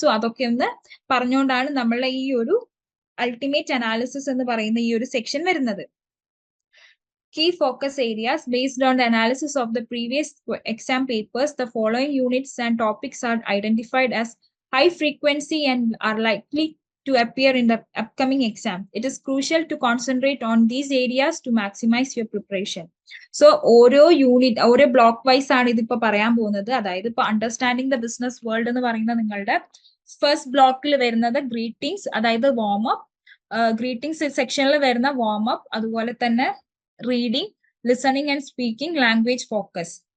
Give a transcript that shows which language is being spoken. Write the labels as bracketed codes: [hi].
[ml] So അതൊക്കെ ഒന്ന് പറഞ്ഞുകൊണ്ടാണ് നമ്മളെ ഈ ഒരു അൾട്ടിമേറ്റ് അനാലിസിസ് എന്ന് പറയുന്ന ഈ ഒരു സെക്ഷൻ വരുന്നത്. [en] Key focus areas based on the analysis of the previous exam papers, the following units and topics are identified as high frequency and are likely to appear in the upcoming exam. It is crucial to concentrate on these areas to maximize your preparation. [ml] So ഓരോ unit, ഓരോ block vice ആണ് ഇതിപ്പോ പറയാൻ പോകുന്നത്. അതായത് ഇപ്പൊ understanding the business world എന്ന് പറയുന്ന നിങ്ങളുടെ ഫസ്റ്റ് ബ്ലോക്കിൽ വരുന്നത് ഗ്രീറ്റിംഗ്സ്, അതായത് വാം അപ്പ്, ഗ്രീറ്റിംഗ്സ് സെക്ഷനിൽ വരുന്ന വാം അപ്പ്, അതുപോലെ തന്നെ reading, listening and speaking, language focus.